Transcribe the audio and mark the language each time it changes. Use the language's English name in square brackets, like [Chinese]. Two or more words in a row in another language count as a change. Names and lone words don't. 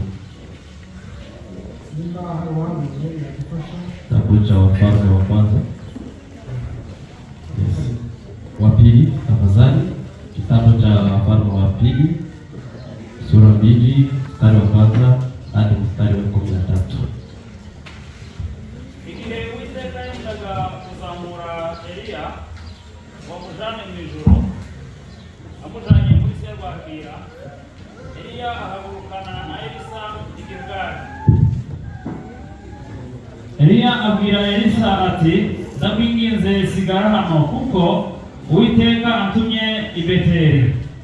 [Swahili] Kitabu cha Wafalme wa kwanza. Yes. Wa pili tafadhali. Kitabu cha Wafalme wa pili sura 2 mstari wa kwanza hadi mstari wa 13. [Kinyarwanda] Igihe Uwiteka yendaga kuzamura Eliya wamujane mu ijuru, amujanye muri serwakira, Eliya ahagurukana na Elisa i Gilgali. Eliya abwira Elisa ati, ndakwinginze sigara hano kuko Uwiteka antumye i Beteli.